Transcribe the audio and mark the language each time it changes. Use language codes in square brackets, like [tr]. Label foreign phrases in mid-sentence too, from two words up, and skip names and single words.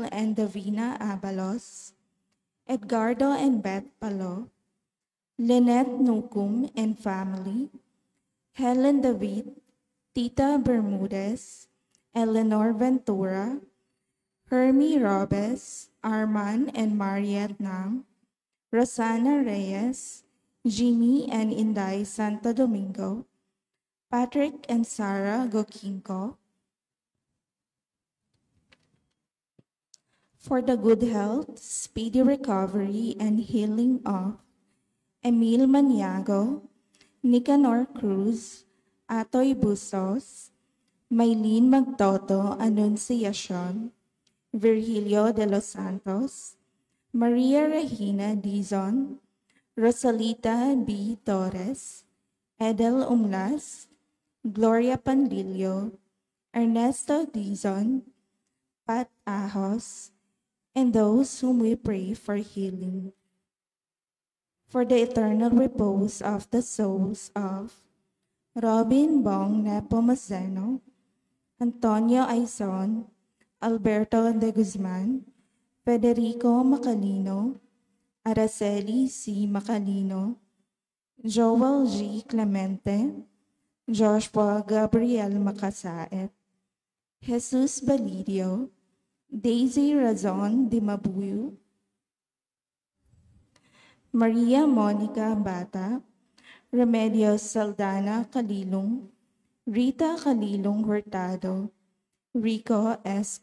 [en] and Davina Abalos, Edgardo and Beth Palo, Lynette Nukum and family, Helen David, Tita Bermudez, Eleanor Ventura, Hermie Robes, Arman and Mariette Nam, Rosanna Reyes, Jimmy and Inday Santo Domingo, Patrick and Sarah Gokinko, for the good health, speedy recovery, and healing of Emil Maniago, Nicanor Cruz, Atoy Bustos, Maylene Magtoto Anunciacion, Virgilio de los Santos, Maria Regina Dizon, Rosalita B. Torres, Edel Umlas, Gloria Pandillo, Ernesto Dizon, Pat Ahos, and those whom we pray for healing. For the eternal repose of the souls of Robin Bong Nepomuceno, Antonio Aizon, Alberto de Guzman, Federico Macalino, Araceli C. Macalino, Joel G. Clemente, Joshua Gabriel Macasaet, Jesus Balidio, Daisy Razon de Mabuyu, Maria Monica Bata, Remedios Saldana Calilong, Rita Calilong Hurtado, Rico S.